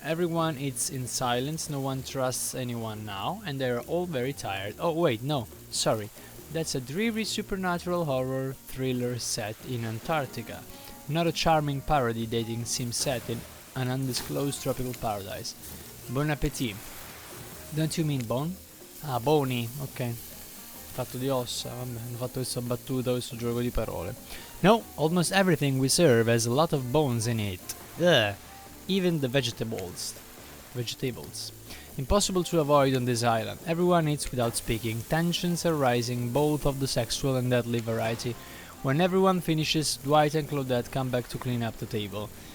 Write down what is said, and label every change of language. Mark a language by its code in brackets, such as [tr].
[en] Everyone eats in silence, no one trusts anyone now, and they are all very tired. Oh wait, no, sorry. That's a dreary supernatural horror thriller set in Antarctica. Not a charming parody dating sim set in an undisclosed tropical paradise. Bon appétit. Don't you mean bone? Ah, bony, ok. [it] Fatto di ossa, vabbè, hanno fatto questa battuta, questo gioco di parole. [en] No, almost everything we serve has a lot of bones in it. Ugh. Even the vegetables. Impossible to avoid on this island. Everyone eats without speaking. Tensions are rising, both of the sexual and deadly variety. When everyone finishes, Dwight and Claudette come back to clean up the table.